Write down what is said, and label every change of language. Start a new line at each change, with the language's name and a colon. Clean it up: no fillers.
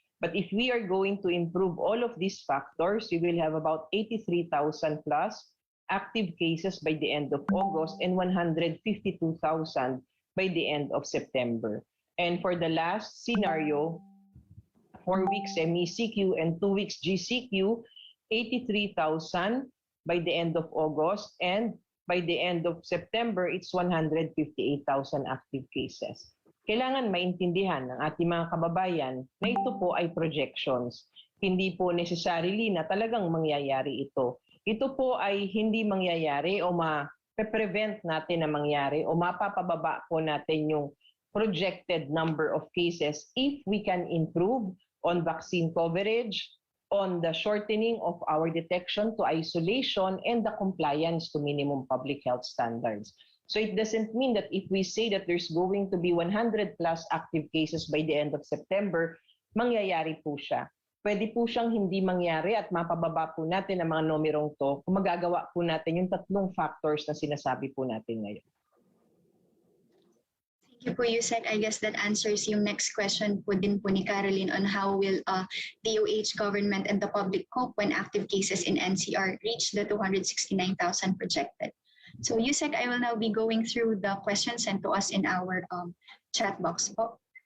English: But if we are going to improve all of these factors, we will have about 83,000 plus active cases by the end of August and 152,000 by the end of September. And for the last scenario, 4 weeks MECQ and 2 weeks GCQ, 83,000 by the end of August, and by the end of September, it's 158,000 active cases.
Filipino: Kailangan maintindihan ng ating mga kababayan na ito po ay projections. Hindi po necessarily na talagang mangyayari ito. Ito po ay hindi mangyayari o ma-prevent natin na mangyari o mapapababa po natin yung
English: projected number of cases if we can improve on vaccine coverage, on the shortening of our detection to isolation, and the compliance to minimum public health standards. So it doesn't mean that if we say that there's going to be 100 plus active cases by the end of September,
Filipino: mangyayari po siya. Pwede po siyang hindi mangyari at mapababa po natin ang mga numerong to kung magagawa po natin yung tatlong factors na sinasabi po natin ngayon.
English: Thank you po, Yusek. I guess that answers yung next question po din po ni Caroline on how will DOH, government, and the public cope when active cases in NCR reach the 269,000 projected. So Yusek, I will now be going through the questions sent to us in our chat box po.